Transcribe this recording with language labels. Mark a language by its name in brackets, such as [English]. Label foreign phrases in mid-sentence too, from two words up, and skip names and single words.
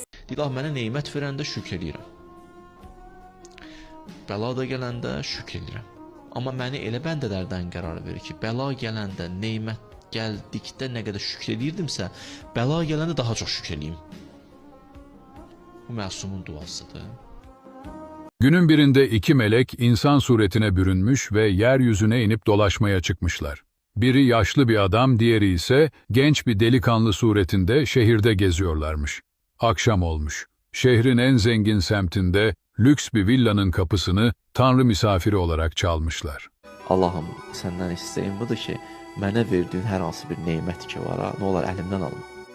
[Azerbaijani] İlah mənə neymət verəndə şükr edirəm. Bəla da gələndə şükr edirəm. Amma məni elə bəndələrdən qərar verir ki, bəla gələndə, neymət gəldikdə nə qədər şükr edirdimsə, bəla gələndə daha çox şükr edeyim. Bu məsumun duasıdır. [Turkish] Günün birinde iki melek insan suretine bürünmüş ve yeryüzüne inip dolaşmaya çıkmışlar. Biri yaşlı bir adam, diğeri ise genç bir delikanlı suretinde şehirde geziyorlarmış. Akşam olmuş. Şehrin en zengin semtinde lüks bir villanın kapısını Tanrı misafiri olarak çalmışlar. Allah'ım, [Azerbaijani] səndən istəyim budur ki, mənə verdiyin hər hansı bir neymət ki var, nə olar əlimdən alma.